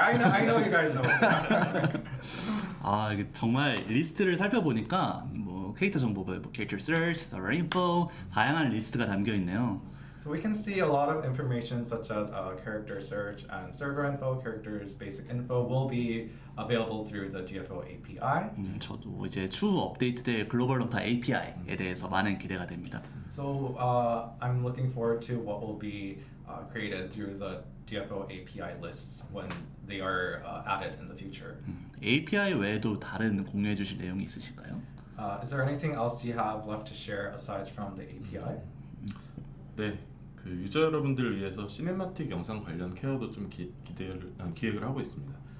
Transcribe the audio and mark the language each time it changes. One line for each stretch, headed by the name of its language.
English: I know you guys know what they are.
Korean: 이게 정말 리스트를 살펴보니까 캐릭터 정보별, 캐릭터 search,
English: server info,
Korean: 다양한 리스트가 담겨 있네요.
English: So we can see a lot of information such as character search and server info, characters basic info will be available through the DFO API.
Korean: 저도 이제 추후 업데이트될 글로벌 던파 API에 대해서 많은 기대가 됩니다.
English: So I'm looking forward to what will be created through the DFO API lists when they are added in the future.
Korean: API 외에도 다른 공유해 주실 내용이 있으실까요?
English: Is there anything else you have left to share aside from the API?
Korean: 네, 그 유저 여러분들을 위해서 시네마틱 영상 관련 케어도 좀 기획을 하고 있습니다.